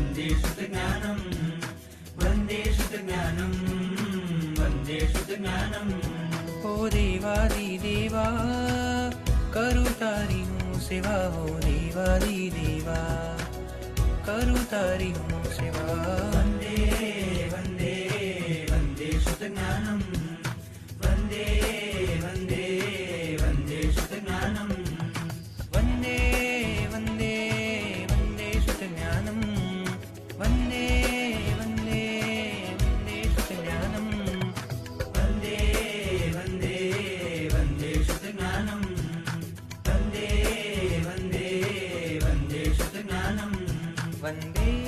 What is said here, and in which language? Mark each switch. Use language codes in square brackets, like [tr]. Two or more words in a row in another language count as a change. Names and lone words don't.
[sa] शुद्धज्ञानं वन्दे शुद्धज्ञानं वन्दे शुद्धज्ञानं। [gu] ઓ દેવાદિદેવા કરૂ તારી હૂં સેવા, હો દેવાદિદેવા કરૂ તારી હૂં સેવા। [sa] वन्दे वन्दे वन्दे शुद्धज्ञानं वन्दे वन्दे वन्दे शुद्धज्ञानं वन्दे वन्दे वन्दे शुद्धज्ञानं वन्दे वन्दे वन्दे शुद्धज्ञानं वन्दे वन्दे वन्दे शुद्धज्ञानं वन्दे वन्दे वन्दे शुद्धज्ञानं वन्दे